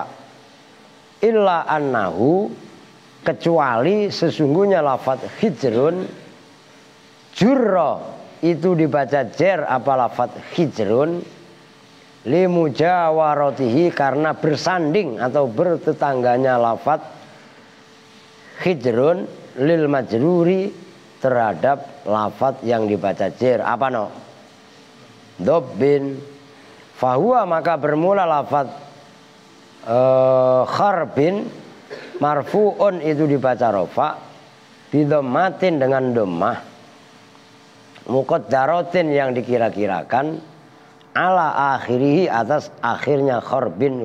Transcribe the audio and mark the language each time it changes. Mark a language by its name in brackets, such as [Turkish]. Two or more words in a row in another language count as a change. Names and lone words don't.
[Arabic] إلا أنه [Indonesian] kecuali sesungguhnya lafadz hijrun jurra itu dibaca jer apa lafadz hijrun limujawaratihi karena bersanding atau bertetangganya lafadz hijrun [Arabic] للمجرور [Indonesian] terhadap lafadz yang dibaca jer. Apa no? Dobbin. Fahuwa maka bermula lafadz [Arabic] خرب مرفوع [Indonesian] itu dibaca rofa bidhammatin dengan dhammah muqaddaratin yang dikira-kirakan [Arabic] على آخره [Indonesian] atas akhirnya kharbin.